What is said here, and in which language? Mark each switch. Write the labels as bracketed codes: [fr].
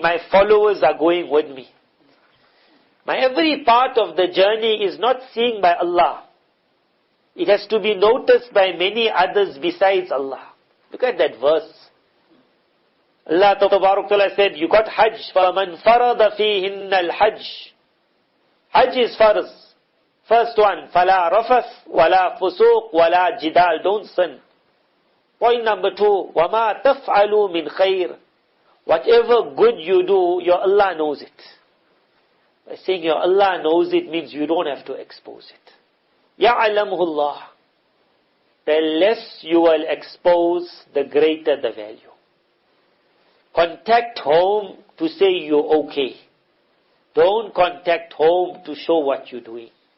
[en] My followers are going with me. My every part of the journey is not seen by Allah. It has to be noticed by many others besides Allah. Look at that verse. Allah Ta'ala said, you got Hajj. [ar] فَمَنْ فَرَضَ فِيهِنَّ الْحَجِّ. [en] Hajj is farz. First one, [ar] فَلَا رَفَثْ وَلَا فُسُوقْ وَلَا جِدَالْ. [en] Don't sin. Point number 2, [ar] وَمَا تَفْعَلُوا مِنْ خَيْرٍ. [en] Whatever good you do, your Allah knows it. By saying your Allah knows it means you don't have to expose it. [ar] يَعْلَمُهُ اللَّهُ. [en] The less you will expose, the greater the value. Contact home to say you're okay. Don't contact home to show what you're doing.